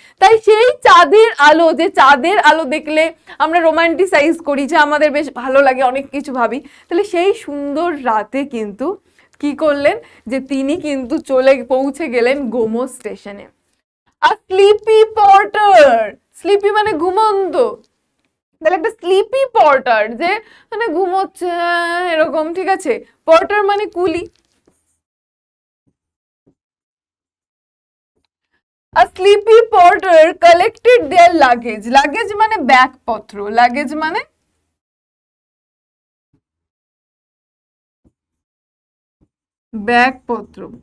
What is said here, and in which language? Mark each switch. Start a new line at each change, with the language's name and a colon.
Bangla: তাই সেই চাঁদের আলো, যে চাঁদের আলো দেখলে আমরা রোমান্টিসাইজ করি, যে আমাদের বেশ ভালো লাগে, অনেক কিছু ভাবি, তাহলে সেই সুন্দর রাতে কিন্তু কি করলেন, যে তিনি কিন্তু পৌঁছে গেলেন গোমো স্টেশনে। আর স্লিপি পর্টার, স্লিপি মানে ঘুমন্ত, তাহলে একটা স্লিপি পর্টার, যে মানে ঘুমোচ্ছে এরকম, ঠিক আছে, পর্টার মানে কুলি।
English: A sleepy porter collected their luggage.
Bangla: Luggage মানে ব্যাগপত্র, luggage মানে ব্যাগপত্র।